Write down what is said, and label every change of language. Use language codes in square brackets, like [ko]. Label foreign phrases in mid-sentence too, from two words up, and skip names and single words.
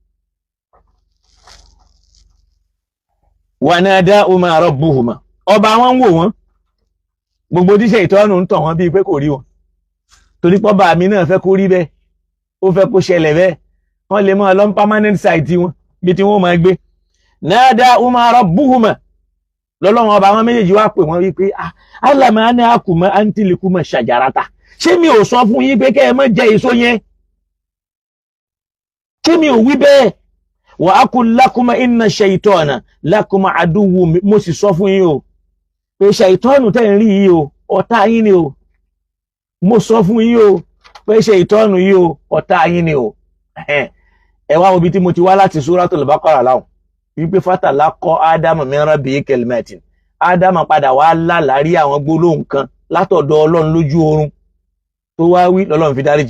[ar] وناداهما ربهما, [yo] ọba wọn ń wò wọ́n, gbogbo tí Ṣàítánù ń tọ̀ wọ́n bíi pé kò rí wọn, torí pọ́ba mi náà fẹ́ kó rí bẹ́ẹ̀, ó fẹ́ kó ṣẹlẹ̀ bẹ́ẹ̀, wọ́n lè máa lọ [en] permanent site [yo] wọn bí tí wọ́n máa gbé. [ar] ناداهما ربهما, [yo] lọ́lọ́run ọba wọn méjèèjì wá pè wọ́n wípé [ar] ألم أنهكما عن تلكما الشجرة, [yo] ṣé mi ò sọ fún yín pé kẹ́ ẹ má jẹ èso yẹn? Ṣé mi ò wí bẹ́ẹ̀? [ar] وأقل لكما إن الشيطان لكما عدو, [yo] mo sì sọ fún yín o pé Ṣàítánù tẹ́ ń rí yìí o, ọ̀tá yín ni o. Mo sọ fún yín o pé Ṣàítánù yìí o, ọ̀tá yín ni o. Ẹ wá ibi tí mo ti wá láti Suratul Baqara láwọn wípé [ar] فتلقى آدم من ربه كلمات, [yo] Ádámù padà wá lálàárí àwọn gbólóhùn kan látọ̀dọ̀ Ọlọ́run lójú oorun tó wá wí, lọ́lọ́run fi dáríjì.